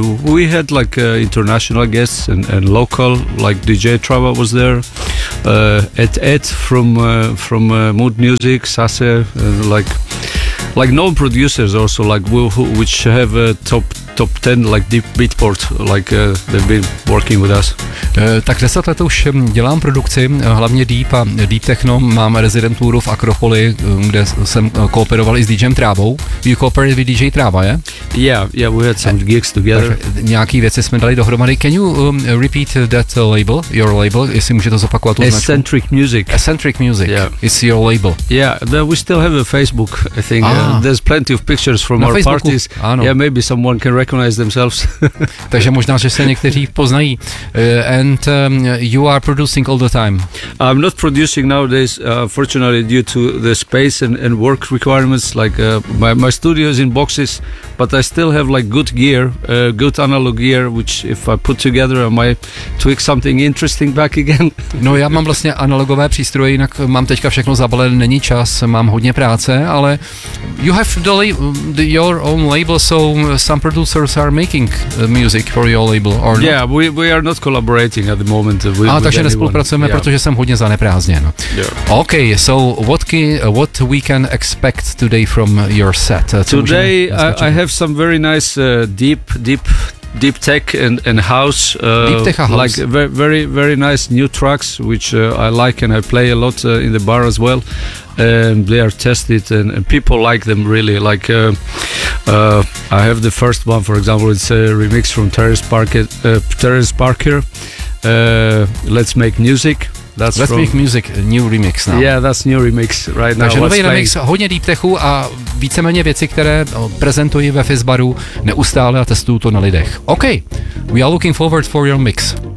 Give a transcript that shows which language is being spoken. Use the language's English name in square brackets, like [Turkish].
[English] We had like international guests and local, like DJ Trava was there, Ed from Mood Music, Sase, like known producers also, like which have a top 10 like deep beatport, like they've been working with us. [Czech] Tak 10 let už dělám produkci, hlavně deep a deep techno, mám rezidenturu v Akropoli, kde jsem kooperoval i s DJem Trávou. [English] You cooperated with DJ Trava, je? Yeah, we had some gigs together. [Czech] Tak nějaký věci jsme dali dohromady. [English] Can you repeat that label, your label, [Czech] jestli můžete zopakovat tu značku? [English] Eccentric Music. Eccentric Music, yeah. It's your label. Yeah, we still have a Facebook, I think. There's plenty of pictures from our [Czech] Facebooku. [English] Parties. [Czech] Ano. [English] Yeah, maybe someone can recognize themselves. [Czech] Takže možná, že se někteří poznají. [English] And you are producing all the time. I'm not producing nowadays, fortunately, due to the space and work requirements. Like my studio is in boxes, but I still have like good gear, good analog gear, which if I put together, I might tweak something interesting back again. [Czech] No, já mám vlastně analogové přístroje, jinak mám teďka všechno zabalené, není čas, mám hodně práce, ale [English] you have your own label, so some producers are making music for your label, or not? Yeah, we are not collaborating at the moment. [Czech] Takže nespolupracujeme, [English] yeah. [Czech] Protože jsem hodně zaneprázdněn. [English] Yeah. Okay, so what we can expect today from your set? Today I have some very nice deep tech and house, deep tech house, like very very nice new tracks which I like and I play a lot in the bar as well. They are tested and people like them really. Like I have the first one, for example, it's a remix from Terrence Parker. Let's make music. That's Let's from, make music, new remix now. Yeah, that's new remix right now. [Czech] Takže nový [English] playing. [Czech] Remix, hodně deep techu a víceméně věci, které prezentuji ve Fizzbaru neustále a testuju to na lidech. [English] Okay, we are looking forward for your mix.